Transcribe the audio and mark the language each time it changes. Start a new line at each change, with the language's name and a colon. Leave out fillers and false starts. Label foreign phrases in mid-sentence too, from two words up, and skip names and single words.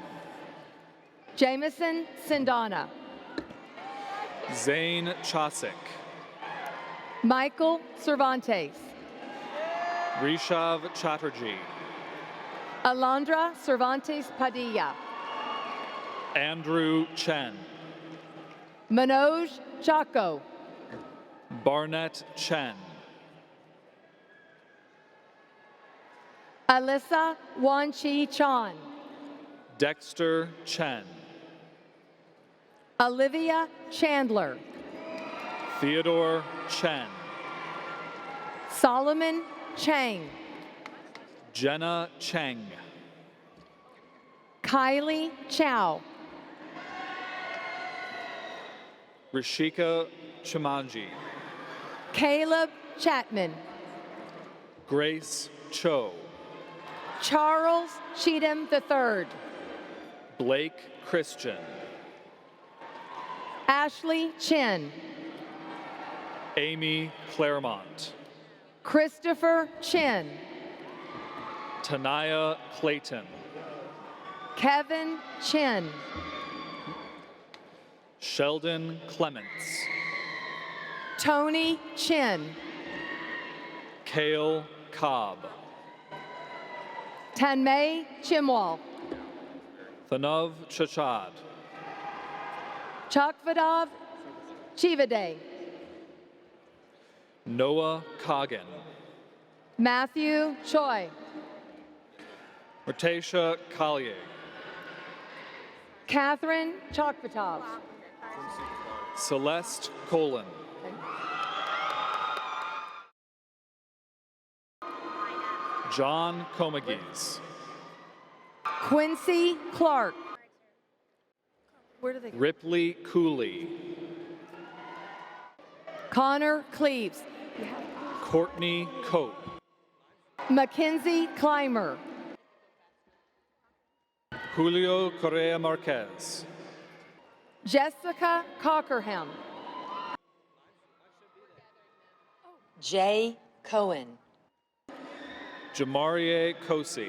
English: Jameson Sindana. Zane Chosick. Michael Cervantes. Rishav Chatterjee. Alondra Cervantes Padilla. Andrew Chen. Manoj Chaco. Barnett Chen. Alyssa Wanchi Chan. Dexter Chen. Olivia Chandler. Theodore Chen. Solomon Chang. Jenna Cheng. Kylie Chow. Rishika Chimanji. Caleb Chapman. Grace Cho. Charles Cheatham III. Blake Christian. Ashley Chin. Amy Claremont. Christopher Chin. Tanaya Clayton. Kevin Chin. Sheldon Clements. Tony Chin. Kale Cobb. Tanmay Chimwal. Thanav Chachad. Chakvadav Chivade. Noah Coggin. Matthew Choi. Murtasia Collier. Catherine Chokvatov. Celeste Colon. John Comagese. Quincy Clark. Where do they go? Ripley Cooley. Connor Cleaves. Courtney Cope. Mackenzie Clymer. Julio Correa Marquez. Jessica Cockerham. Jay Cohen. Jamarie Kosi.